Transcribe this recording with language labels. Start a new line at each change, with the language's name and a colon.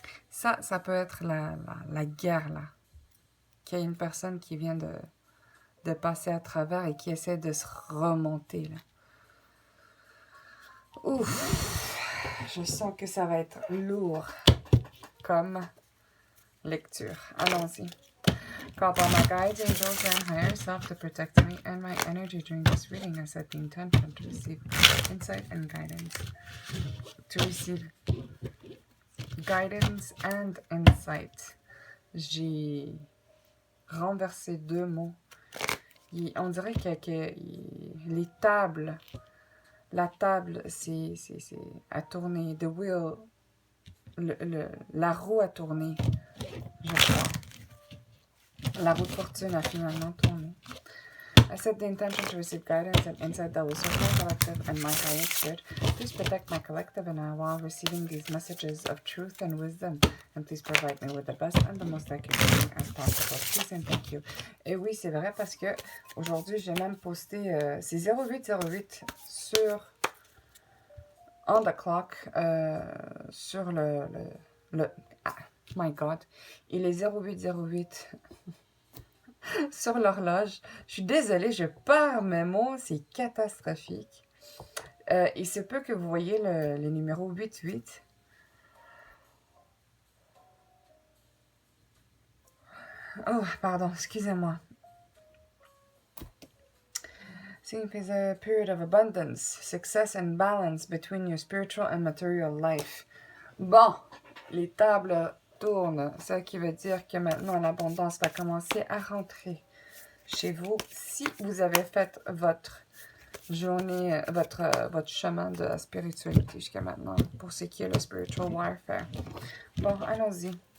French: Ça peut être la guerre, là. Qu'il y a une personne qui vient de passer à travers et qui essaie de se remonter, là. Ouf! Je sens que ça va être lourd comme lecture. Allons-y.
English: Call upon my guides, angels, and higher self to protect me and my energy during this reading. I set the intention to receive insight and guidance. To receive guidance and insight.
French: J'ai renversé deux mots. On dirait que les tables, la table, c'est à tourner.
English: The wheel,
French: la roue a tourné, je crois. La roue de fortune a finalement tourné.
English: I set the intention to receive guidance and insight that will serve my collective and my highest good. Please protect my collective and I while receiving these messages of truth and wisdom. And please provide me with the best and the most accurate reading as possible. Please and thank you.
French: Et oui, c'est vrai parce que aujourd'hui, j'ai même posté... c'est 0808 sur...
English: On the clock, sur ah, my God.
French: Il est 0808... sur l'horloge. Je suis désolée, je perds mes mots, c'est catastrophique. Il se peut que vous voyez le numéro 88. Oh, pardon, excusez-moi.
English: Sleep is a period of abundance, success and balance between your spiritual and material life.
French: Bon, les tables tournent, ce qui veut dire que maintenant l'abondance va commencer à rentrer chez vous si vous avez fait votre journée, votre chemin de la spiritualité jusqu'à maintenant, pour ce qui est le
English: spiritual warfare.
French: Bon, allons-y.